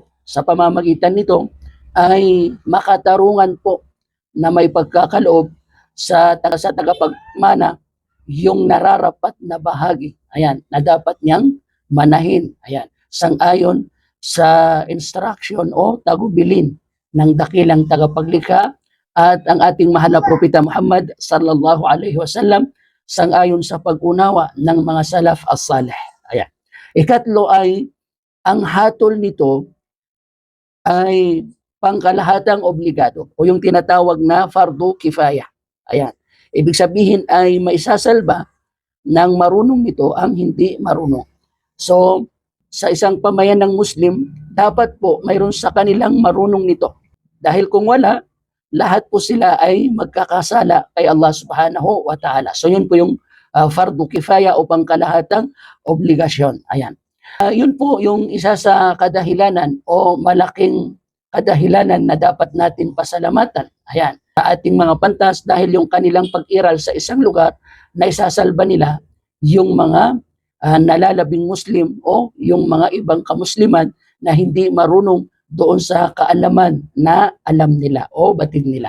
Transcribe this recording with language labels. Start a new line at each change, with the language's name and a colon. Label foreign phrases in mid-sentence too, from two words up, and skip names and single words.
Filipino: Sa pamamagitan nito ay makatarungan po na may pagkakaloob sa tagapagmana yung nararapat na bahagi. Ayan, na dapat niyang manahin. Ayan, sang-ayon sa instruction o tagubilin ng dakilang tagapaglikha at ang ating mahal na propeta Muhammad
Arabic: صلى الله عليه وسلم,
Filipino: sang-ayon sa pag-unawa ng mga
Arabic: السلف الصالح.
Filipino: Ayan. Ikatlo ay ang hatol nito ay pangkalahatang obligado o yung tinatawag na
Arabic: فرض كفاية.
Filipino: Ayan. Ibig sabihin ay maisasalba ng marunong nito ang hindi marunong. So, sa isang pamayan ng Muslim, dapat po mayroon sa kanilang marunong nito. Dahil kung wala, lahat po sila ay magkakasala kay Allah
Arabic: سبحانه وتعالى.
Filipino: So yun po yung
Arabic: فرض كفاية
Filipino: o pangkalahatang obligasyon. Ayan. Yun po yung isa sa kadahilanan o malaking kadahilanan na dapat natin pasalamatan. Ayan. Sa ating mga pantas dahil yung kanilang pag-iral sa isang lugar na isasalba nila yung mga nalalabing Muslim o yung mga ibang kamusliman na hindi marunong doon sa kaalaman na alam nila o batid nila.